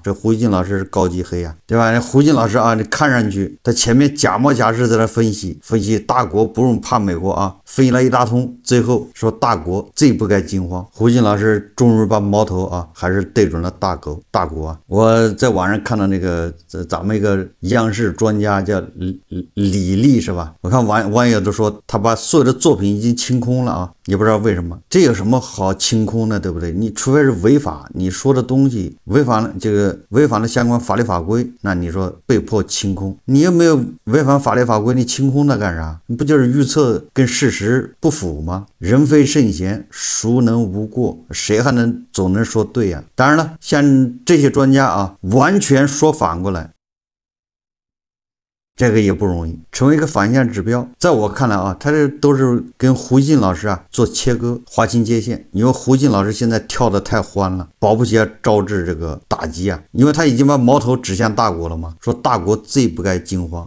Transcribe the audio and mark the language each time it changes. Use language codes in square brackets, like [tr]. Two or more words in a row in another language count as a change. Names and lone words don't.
[zh] 這胡锡進老師是高級黑啊，對吧？胡锡进老師啊，你看上去他前面假模假式在那分析大國不用怕美國啊，分析了一大通，最後說大國最不該驚慌。胡锡进老師終於把矛頭啊還是對準了大國啊！我在網上看到那個咱們一個央視專家叫李麗是吧？我看網友都說他把所有的作品已經清空了啊，也不知道為什麼。這有什麼好清空的，对不對？你除非是違法，你說的東西違反了相關法律法規，那你說被迫清空，你又沒有違反法律法規，你清空它幹啥？你不就是預測跟事實不符嗎？人非圣賢，孰能無過？誰還能總能說對呀？當然了，像這些專家啊，完全說反過来，這個也不容易，成為一個反向指標。在我看來啊，他這都是跟胡锡进老師啊做切割，划清界限。因為胡锡进老師現在跳得太歡了，保不齐要招致這個打擊啊，因為他已經把矛頭指向大國了嘛，說大國最不該驚慌。